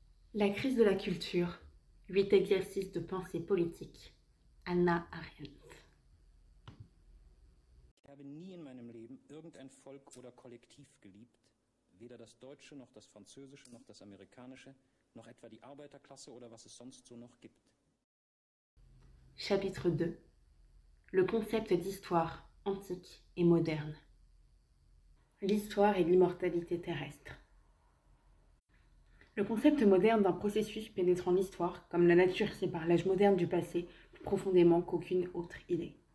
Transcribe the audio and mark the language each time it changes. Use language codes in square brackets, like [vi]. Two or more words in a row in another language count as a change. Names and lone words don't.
[fr] La crise de la culture, 8 exercices de pensée politique. Hannah Arendt. [de] Ich habe nie in meinem Leben irgendein Volk oder Kollektiv geliebt, weder das Deutsche noch das Französische noch das Amerikanische, noch etwa die Arbeiterklasse oder was es sonst so noch gibt. [fr] Chapitre 2. Le concept d'histoire antique et moderne. L'histoire et l'immortalité terrestre. Le concept moderne d'un processus pénétrant l'histoire, comme la nature sépare l'âge moderne du passé, plus profondément qu'aucune autre idée.